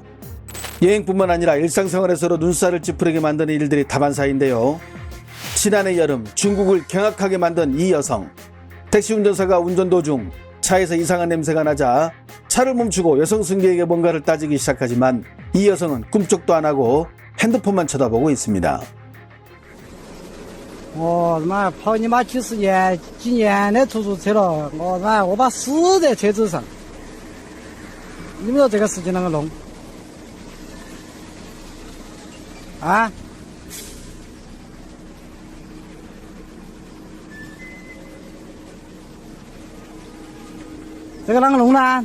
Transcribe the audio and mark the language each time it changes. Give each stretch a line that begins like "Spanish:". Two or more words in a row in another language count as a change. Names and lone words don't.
Korean: 여행뿐만 아니라 일상생활에서도 눈살을 찌푸리게 만드는 일들이 다반사인데요. 지난해 여름 중국을 경악하게 만든 이 여성. 택시 운전사가 운전 도중 차에서 이상한 냄새가 나자 차를 멈추고 여성 승객에게 뭔가를 따지기 시작하지만 이 여성은 꿈쩍도 안 하고 핸드폰만 쳐다보고 있습니다.
Chinese: 我他妈跑你妈几年的出租车了，我把死在车子上，你们说这个事情啷个弄？啊？这个啷个弄呢？